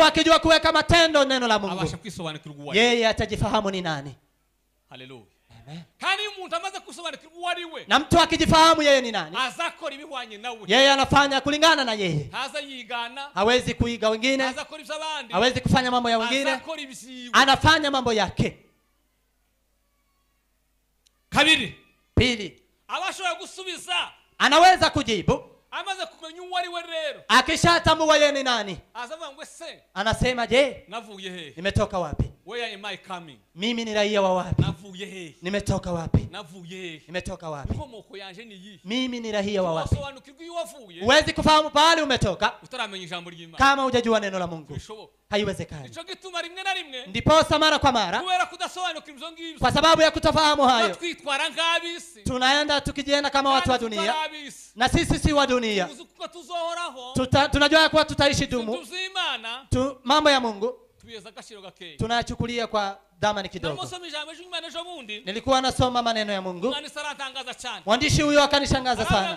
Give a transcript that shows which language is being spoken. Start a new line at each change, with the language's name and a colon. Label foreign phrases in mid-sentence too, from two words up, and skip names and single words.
Swahili: akijua kuweka matendo neno la Mungu,
Rundi: abasha kwisobanukirwa uwo ari we.
Swahili: yeye atajifahamu ni nani. Haleluya. Amen.
Rundi: Kandi iyo umuntu amaze kusobanukirwa uwo ari we,
Swahili: Na mtu akijifahamu yeye ni nani,
Rundi: azakora ibihwanye nawe,
Swahili: yeye anafanya kulingana na yeye,
Rundi: ntaza yigana,
Swahili: hawezi kuiga wengine,
Rundi: azakora iby'abandi,
Swahili: hawezi kufanya mambo ya wengine,
Rundi: azakora ibyiwe.
Swahili: anafanya mambo yake.
Rundi: Kabiri,
Swahili: Pili,
Rundi: abashobora gusubiza
Swahili: anaweza kujibu
Rundi: amaze kumenya uwo ari we rero,
Swahili: akishatambua yeye ni nani,
Rundi: azavuga ngo ese
Swahili: anasema je,
Rundi: navuye hehe,
Swahili: nimetoka wapi?
English: Where am I coming?
Swahili: Mimi ni raia wa wapi?
Rundi: Navuye he?
Swahili: Nimetoka wapi?
Rundi: Navuye he?
Swahili: Nimetoka wapi?
Rundi: Inkomoko yanje ni yi?
Swahili: Mimi ni raia wa wapi?
Rundi: Wasobanukirwa iyo wavuye.
Swahili: Huwezi kufahamu pahali umetoka
Rundi: Utaramenya ijambo ry'Imana.
Swahili: kama hujajua neno la Mungu.
Rundi: Bishoboka.
Swahili: Haiwezekani.
Rundi: Ico gituma rimwe na rimwe.
Swahili: Ndiposa mara kwa mara,
Rundi: Kubera kudasobanukirwa ivyo ngivyo.
Swahili: kwa sababu ya kutofahamu hayo,
Rundi: Twitwara nk'abisi.
Swahili: tunaenda tukijienda kama watu wa dunia, na sisi si wa dunia. Tunajua kuwa tutaishi dumu. Mambo ya Mungu tunayachukulia kwa dhamani kidogo. Nilikuwa nasoma maneno ya Mungu, mwandishi huyo akanishangaza sana.